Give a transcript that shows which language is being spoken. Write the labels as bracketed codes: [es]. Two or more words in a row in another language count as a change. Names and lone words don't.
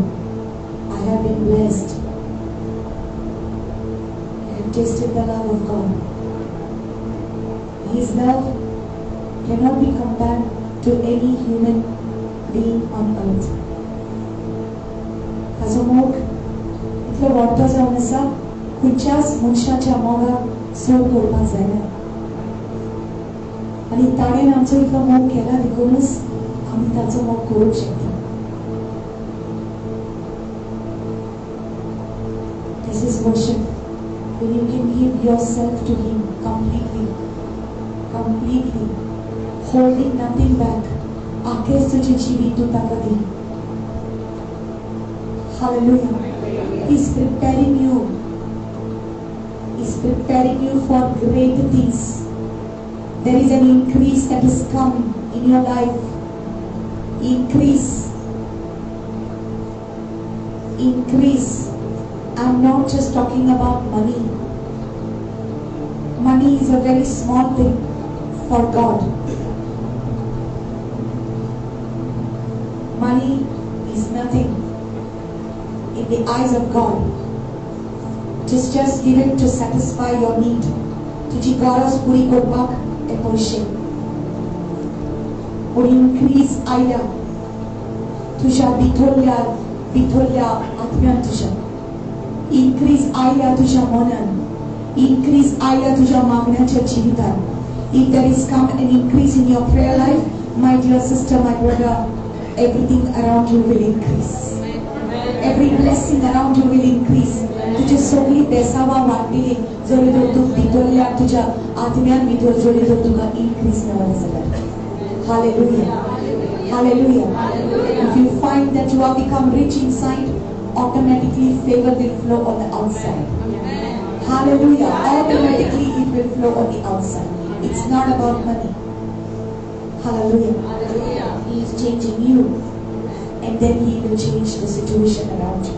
[en] I have been blessed. I have tasted the love of God. His love cannot be compared to any human being on earth. [kok] Tazo मोग इतलो वाडतो जावन आसा खंयच्याच मनशाच्या मोगाक सर करपाक जायना आनी ताणें आमचो इतलो मोग केला देखूनच आमी ताचो मोग करूंक शकता [en] This is worship when you can give yourself to Him completely holding nothing back [kok] आखेर तुजें जिवीत तूं ताका दी Hallelujah. [en] He's preparing you for great things. There is an increase that is coming in your life. Increase. I'm not just talking about money. Money is a very small thing for God. Money is nothing in the eyes of God. Just give it to satisfy your need. [kok] तुझी गरज पुरी करपाक ते पैसे. Or increase आयल्या तुझ्या भितरल्या आत्म्यान तुझ्या. Increase आयल्या तुझ्या मनान. Increase आयल्या तुझ्या मागण्याच्या जिवितान. [en] If there is come an increase in your prayer life, my dear sister, my brother, everything around you will increase. Every blessing around you will increase. [kok] तुझे सगळी बेसावा वाटली जरी तर तू भितरल्या तुझ्या आत्म्यान भितर जरी तर तुका increase मेळ्ळें जाल्यार. [en] Hallelujah. Hallelujah. If you find that you have become rich inside, automatically favor will flow on the outside. Hallelujah. Automatically it will flow on the outside. It's not about money. Hallelujah. He is changing you, and then He will change the situation around you.